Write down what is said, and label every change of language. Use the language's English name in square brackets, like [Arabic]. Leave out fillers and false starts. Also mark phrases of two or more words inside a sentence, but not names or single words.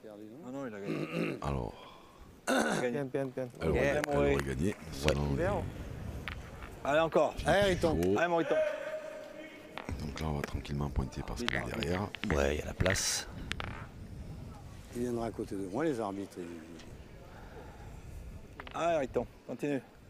[French] Ah non, il a gagné. Alors, [Thai] เปลี่ยนเปลี่ยนเปลี่ยน [French] elle aurait gagné. Selon [Thai] ดีแล้ว [French] Allez, encore. Allez, Riton. Suchot. Allez, mon Riton. Donc là, on va tranquillement pointer parce qu'il est derrière. Ouais, il y a la place. Il viendra à côté de moi, les arbitres. Allez, Riton, continue.